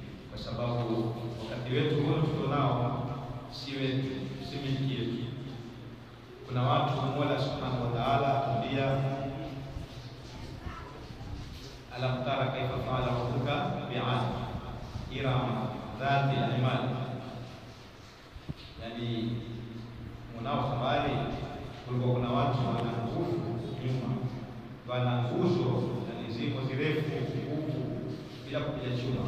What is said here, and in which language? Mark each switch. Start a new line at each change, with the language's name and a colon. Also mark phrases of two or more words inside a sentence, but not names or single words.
Swahili: kwa sababu wakati wetu huu tunao si wetu, si miliki yetu. Kuna watu Mola
Arabic: سبحانه وتعالى
Swahili: atuambia,
Arabic: ألم تر كيف فعل ربك بعاد إرم ذات العماد.
Swahili: Yani mnao habari kulikuwa kuna watu wana nguvu nyuma, wana nguzo na ziko zirefu bila kupiga chuma.